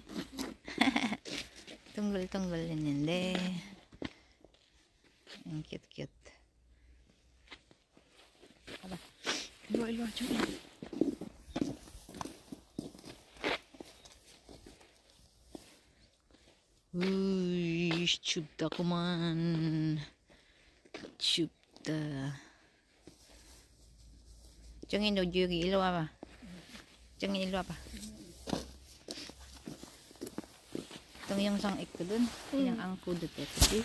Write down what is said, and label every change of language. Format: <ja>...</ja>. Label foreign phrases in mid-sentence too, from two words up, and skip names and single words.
<tl>Tunggul-tunggulin hindi. Ang cute-cute. Aba. Ilo dyan. Uy,</tl> <ko>춥다 그만. 춥다. 정인 너 여기 일로 와봐. 정인 일로 와봐. 동영상 있거든. 그냥 안고 도 돼, 그치?</ko>